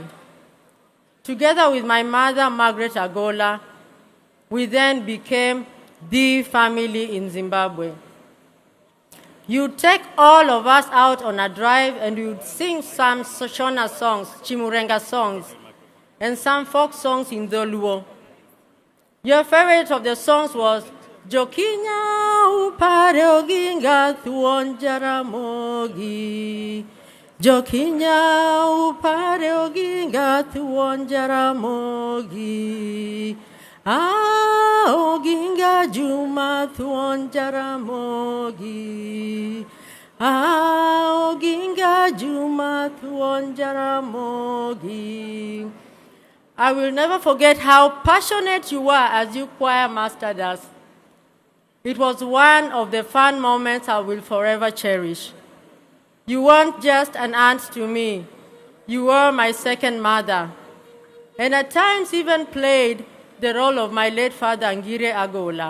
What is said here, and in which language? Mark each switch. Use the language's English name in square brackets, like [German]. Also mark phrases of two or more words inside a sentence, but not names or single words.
[English] Together with my mother, Margaret Agola, we then became the family in Zimbabwe. You'd take all of us out on a drive and we would sing some Shona songs, Chimurenga songs, and some folk songs in Dholuo. Your favorite of the songs was [Luo (Kenya and Tanzania)] Jokinya upare oginga thuon jaramogi. Jokinya upare oginga thuon jaramogi. Oginga Juma thuon jaramogi. Oginga Juma thuon jaramogi. [English] I will never forget how passionate you were as you choir mastered us. It was one of the fun moments I will forever cherish. You weren't just an aunt to me. You were my second mother, and at times even played the role of my late father, Ngire Agola.